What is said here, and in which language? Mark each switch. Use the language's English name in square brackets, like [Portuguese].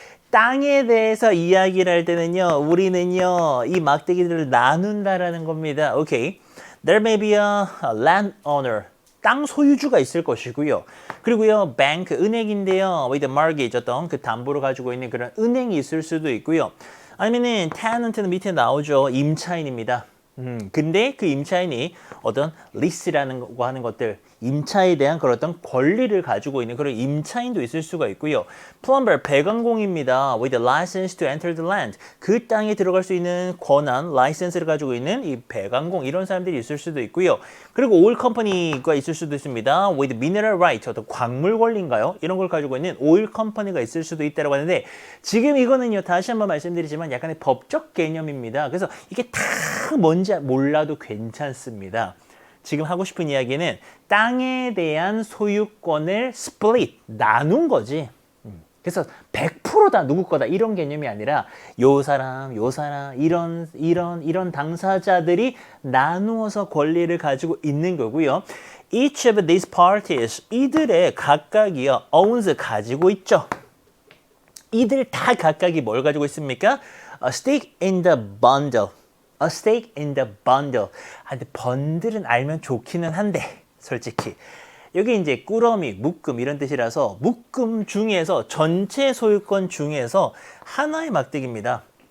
[Korean] 땅에 대해서 이야기를 할 때는요 우리는요 이 막대기들을 나눈다라는 겁니다. 오케이. [English] There may be a landowner, [Korean] 땅 소유주가 있을 것이고요. 그리고요, bank, 은행인데요. [English] with a mortgage, [Korean] 어떤 그 담보로 가지고 있는 그런 은행이 있을 수도 있고요. 아니면은 tenant는 밑에 나오죠. 임차인입니다. 근데 그 임차인이 어떤 리스라는 거 하는 것들, 임차에 대한 그런 어떤 권리를 가지고 있는 그런 임차인도 있을 수가 있고요. plumber, 배관공입니다. [English] with a license to enter the land. [Korean] 그 땅에 들어갈 수 있는 권한, 라이센스를 가지고 있는 이 배관공 이런 사람들이 있을 수도 있고요. 그리고 오일 컴퍼니가 있을 수도 있습니다. [English] with mineral right, [Korean] 어떤 광물 권리인가요? 이런 걸 가지고 있는 오일 컴퍼니가 있을 수도 있다고 하는데 지금 이거는요. 다시 한번 말씀드리지만 약간의 법적 개념입니다. 그래서 이게 다 뭔지 몰라도 괜찮습니다. 지금 하고 싶은 이야기는 땅에 대한 소유권을 스플릿, 나눈 거지. 그래서 100%다 누구 거다 이런 개념이 아니라 요 사람, 이런 당사자들이 나누어서 권리를 가지고 있는 거고요. [English] Each of these parties, [Korean] 이들의 각각이요, [English] owns [Korean] 가지고 있죠. 이들 다 각각이 뭘 가지고 있습니까? [English] A stake in the bundle. A stake in the bundle. [Korean] 근데 번들은 알면 좋기는 한데 솔직히 여기 이제 꾸러미, 묶음 이런 뜻이라서 묶음 중에서 전체 소유권 중에서 하나의 막대기입니다.